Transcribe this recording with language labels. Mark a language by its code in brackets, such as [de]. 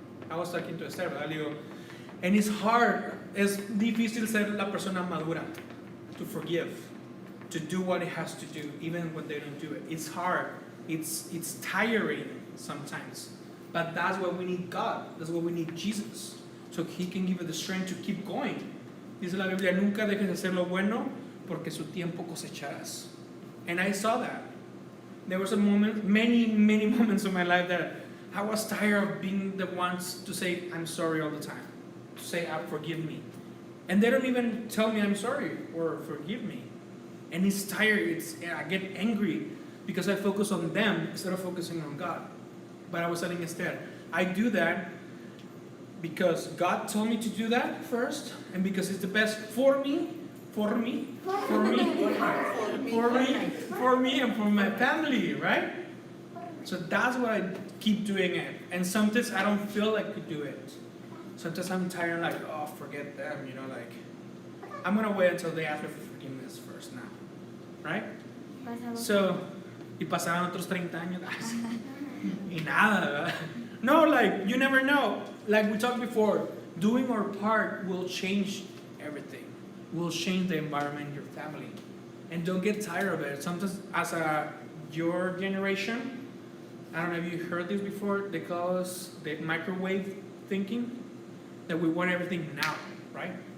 [en] I was talking to Esther, ¿verdad? Le digo, and it's hard, es difícil ser la persona madura, to forgive, to do what it has to do, even when they don't do it. It's hard, it's tiring sometimes, but that's why we need God, that's why we need Jesus, so He can give us the strength to keep going. [es] Dice la Biblia, nunca dejes de hacer lo bueno, porque su tiempo cosecharás. [en] And I saw that. There was a moment, many moments in my life that I was tired of being the ones to say, I'm sorry all the time. To say, forgive me. And they don't even tell me I'm sorry or forgive me. And it's tired, I get angry because I focus on them instead of focusing on God. But I was telling Esther, I do that because God told me to do that first, and because it's the best for me, and for my family, right? So that's why I keep doing it. And sometimes I don't feel like to do it. Sometimes I'm tired, like, oh, forget them, like, I'm going to wait until they ask for forgiveness first now, right? [es] So, y pasaron otros 30 años, y nada, ¿verdad? [en] No, like, you never know. Like we talked before, doing our part will change everything. Will change the environment in your family. And don't get tired of it. Sometimes as your generation, I don't know if you heard this before, they call us the microwave thinking, that we want everything now, right?